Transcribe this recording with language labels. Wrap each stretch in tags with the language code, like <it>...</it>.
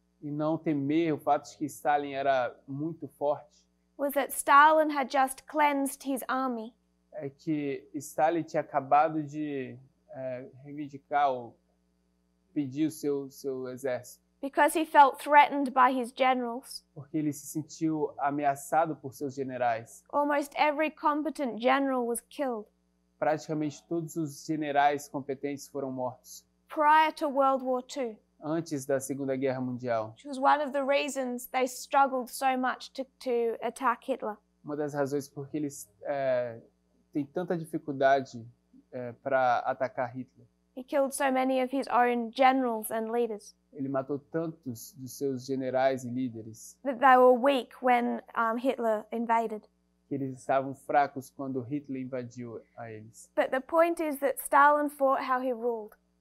<pt>e não temer o fato de que Stalin era muito forte,</pt> <en>was that Stalin had just cleansed his army.</en> <pt>É que Stalin tinha acabado de reivindicar ou pedir o seu exército.</pt> <en>Because he felt threatened by his generals.</en> <pt>Porque ele se sentiu ameaçado por seus generais.</pt> <en>Almost every competent general was killed.</en> <pt>Praticamente todos os generais competentes foram mortos.</pt> <en>Prior to World War II.</en> <pt>Antes da Segunda Guerra Mundial.</pt> <en>Which was one of the reasons they struggled so much to attack Hitler.</en> <pt>Uma das razões porque eles têm tanta dificuldade para atacar Hitler.</pt> <en>He killed so many of his own generals and leaders.</en> <pt>Ele matou tantos dos seus generais e líderes.</pt> <en>That they were weak when Hitler invaded.</en> <pt>Que eles estavam fracos quando Hitler invadiu a eles.</pt> <en>But the point is that Stalin fought how he ruled.</en>